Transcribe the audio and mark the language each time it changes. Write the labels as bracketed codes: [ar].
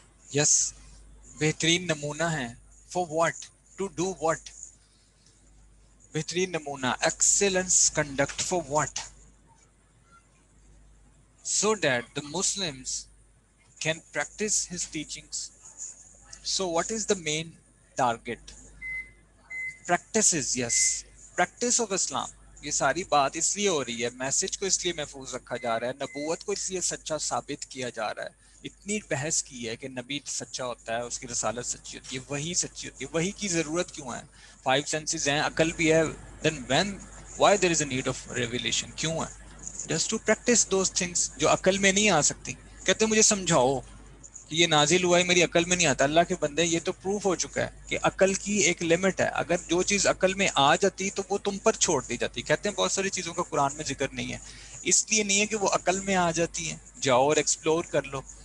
[en] yes, [ur] بہترین نمونہ ہیں. [en] For what? To do what? [ur] بہترین نمونہ، [en] Excellence conduct for what? so that the Muslims can practice his teachings. So what is the main target? Practices, yes. Practice of Islam. [ur] یہ ساری بات اس لیے ہو رہی ہے، میسج کو اس لیے محفوظ رکھا جا رہا ہے، نبوت کو اس لیے سچا ثابت کیا جا رہا ہے. اتنی بحث کی ہے کہ نبی سچا ہوتا ہے، اس کی رسالت سچی ہوتی ہے، وہی سچی ہوتی ہے. وہی کی ضرورت کیوں ہے؟ 5 senses ہیں، عقل بھی ہے. [en] then when why there is a need of revelation؟ [ur] کیوں ہے؟ [en] just to practice those things [ur] جو عقل میں نہیں آ سکتی. کہتے ہیں مجھے سمجھاؤ کہ یہ نازل ہوا ہے، میری عقل میں نہیں آتا. اللہ کے بندے، یہ تو پروف ہو چکا ہے کہ عقل کی ایک لمٹ ہے. اگر جو چیز عقل میں آ جاتی تو وہ تم پر چھوڑ دی جاتی. کہتے ہیں بہت ساری چیزوں کا قرآن میں ذکر نہیں ہے، اس لیے نہیں ہے کہ وہ عقل میں آ جاتی ہیں، جاؤ اور ایکسپلور کر لو.